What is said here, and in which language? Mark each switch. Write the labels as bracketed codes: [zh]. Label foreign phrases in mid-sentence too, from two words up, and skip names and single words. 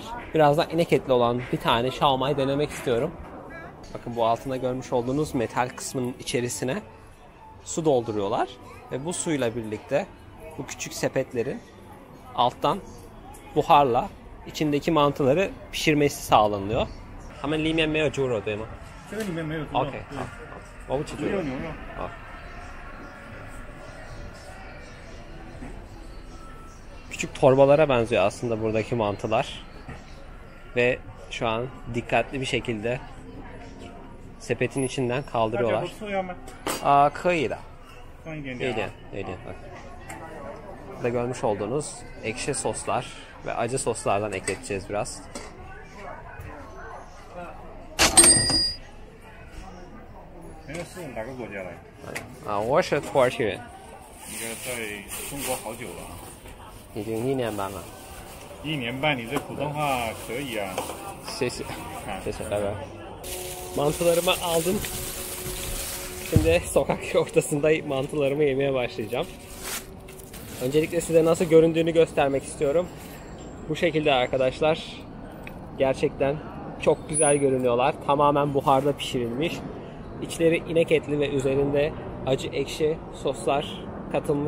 [tr] Birazdan inek etli olan bir tane şaomai denemek istiyorum. Bakın bu altında görmüş olduğunuz metal kısmının içerisine su dolduruyorlar ve bu suyla birlikte bu küçük sepetlerin alttan buharla içindeki mantıları pişirmesi sağlanıyor. [zh] 他们里面没有猪肉对吗？这个里面没有猪肉。 OK， 好，我不吃猪肉。只有牛肉。 [tr] 好。Küçük torbalara benziyor aslında buradaki mantılar. Ve şu an dikkatli bir şekilde sepetin içinden kaldırıyorlar. [zh] 可以的。放一点有一点。点，有一点。 [tr] Burada görmüş olduğunuz ekşi soslar ve acı soslardan ekleteceğiz biraz. [zh] 那个是哪个国家来？我是土耳其人，应该在中国好久了。已经1年半了。 1年半，你这普通话可以啊。谢谢，谢谢， [tr] 拜拜。Mantılarımı aldım. Şimdi sokak ortasında mantılarımı yemeye başlayacağım. Öncelikle size nasıl göründüğünü göstermek istiyorum. Bu şekilde arkadaşlar. Gerçekten çok güzel görünüyorlar. Tamamen buharda pişirilmiş. İçleri inek etli ve üzerinde acı ekşi soslar katılmış.